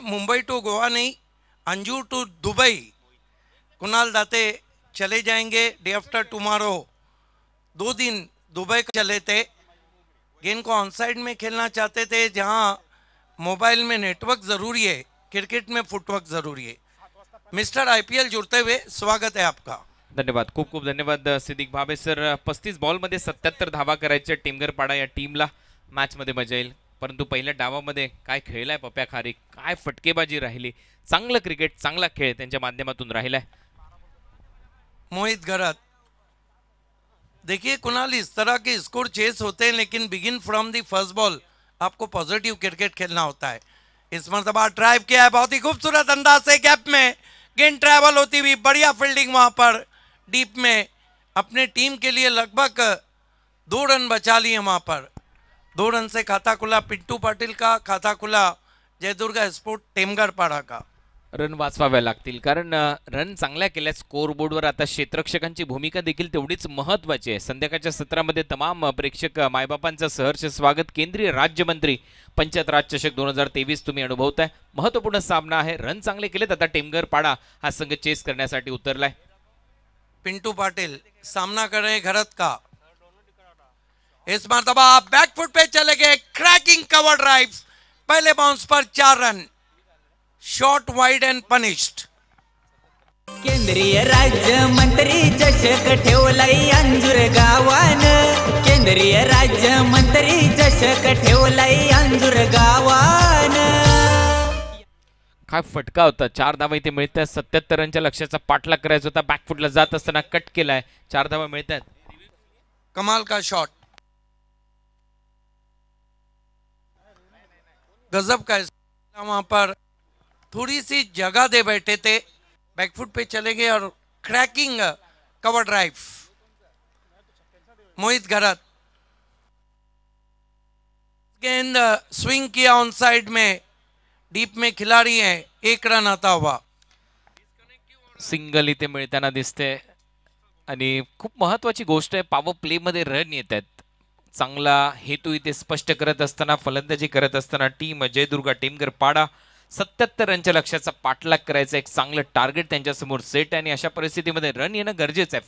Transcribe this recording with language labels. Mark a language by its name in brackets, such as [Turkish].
[Hindi] Mumbai to Goa नहीं, Anjur to Dubai Kunal दाते चले जाएंगे [English] Day after tomorrow. [Hindi] 2 दिन दुबई को चले थे, गेंद को ऑन साइड में खेलना चाहते थे जहां मोबाइल में नेटवर्क जरूरी है, क्रिकेट में फुटवर्क जरूरी है। मिस्टर आईपीएल जुड़ते हुए स्वागत है आपका। [Marathi] धन्यवाद, खूप खूप धन्यवाद सिद्दीक भावे सर। 35 बॉलमध्ये 77 धावा करायच्या टेमगरपाडा या टीमला। मॅचमध्ये मजा येईल, परंतु पहिल्या डावामध्ये काय खेळलाय पप्या खारीक, काय फटकेबाजी राहिली, चांगलं क्रिकेट चांगला खेळ त्यांच्या माध्यमातून राहिलाय। [Hindi] मोहित गरत, देखिए कुणाल इस तरह के स्कोर चेस होते हैं लेकिन [English] begin from the first ball [Hindi] आपको पॉजिटिव क्रिकेट खेलना होता है। इस मर्तबा ड्राइव किया है बहुत ही खूबसूरत अंदाज से, गैप में गेंद ट्रैवल होती हुई, बढ़िया फील्डिंग वहां पर डीप में। अपने टीम के लिए लगभग 2 रन बचा लिए वहां पर। 2 रन से खाता खुला पिंटू पाटिल का, खाता खुला जयदुर्गा स्पोर्ट टेमगरपाडा का। [Marathi] रन वाचवाव्या लागतील, कारण रन चांगल्या केल्या। स्कोर बोर्डवर आता क्षेत्ररक्षकांची भूमिका देखील तेवढीच महत्त्वाची आहे। संध्याकाळच्या सत्रामध्ये तमाम प्रेक्षक मायबापांचं सहर्ष स्वागत। केंद्रीय राज्यमंत्री पंचायत राज चषक 2023 तुम्ही अनुभवताय। महत्त्वपूर्ण सामना आहे, रन चांगले केलेत। आता टेमगरपाडा हा संघ चेस करण्यासाठी उतरलाय। [Hindi] पिंटू पाटिल सामना कर रहे घरत का, इस मर्तबा बैकफुट पे चले गए, क्रैकिंग कवर ड्राइव, पहले बाउंस पर 4 run, [English] Shot wide and punished. [Marathi] केंद्रीय राज्य मंत्री चषक ठेवलाई अंजूर गावान, केंद्रीय राज्य मंत्री चषक ठेवलाई अंजूर गावान। काय फटका होता, 4 धावा इथे मिळतात। 77 रनच्या लक्ष्याचा पाठलाग करायचा होता, बॅकफुटला जात असताना कट केलाय, 4 धावा मिळतात। [Hindi] कमाल का शॉट, गजब का वहां पर थोड़ी सी जगह दे बैठे थे, बैकफुट पे चले गए और क्रैकिंग कवर ड्राइव। मोहित गरत गेंद स्विंग किया ऑन साइड में, डीप में खिलाड़ी है, 1 रन आता हुआ। [Marathi] सिंगल इथे मिळताना दिसते आणि खूप महत्त्वाची गोष्ट आहे, पॉवर प्ले मध्ये रन येत आहेत। चांगला हेतू इथे स्पष्ट करत असताना, फलंदाजी करत असताना टीम जयदुर्गा टेमगरपाडा 77 रनच्या लक्ष्याचा पाठलाग करायचा एक चांगलं टार्गेट त्यांच्यासमोर सेट आहे। आणि अशा परिस्थितीमध्ये रन येणं गरजेचं आहे।